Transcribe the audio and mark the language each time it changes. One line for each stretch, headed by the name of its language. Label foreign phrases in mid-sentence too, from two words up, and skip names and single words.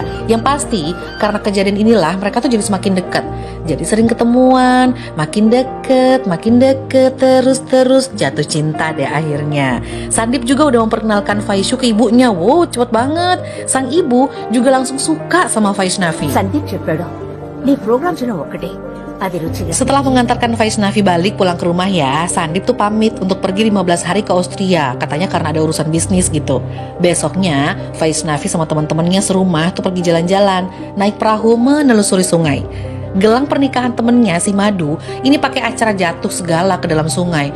Indonesian: Yang pasti karena kejadian inilah mereka tuh jadi semakin dekat. Jadi sering ketemuan, makin deket, terus jatuh cinta deh akhirnya. Sandip juga udah memperkenalkan Vaisyu ke ibunya. Wow, cepet banget. Sang ibu juga langsung suka sama Vaishnavi.
Telugu: సందీప్ చెప్పాడు నీ ప్రోగ్రామ్స్ ఒకటే అది రుచిగా
Indonesian: Setelah mengantarkan Vaishnavi balik pulang ke rumah ya, Sandip tuh pamit untuk pergi 15 hari ke Austria, katanya karena ada urusan bisnis gitu. Besoknya, Vaishnavi sama teman-temannya serumah tuh pergi jalan-jalan, naik perahu menelusuri sungai. Gelang pernikahan temennya si Madu ini pakai acara jatuh segala ke dalam sungai.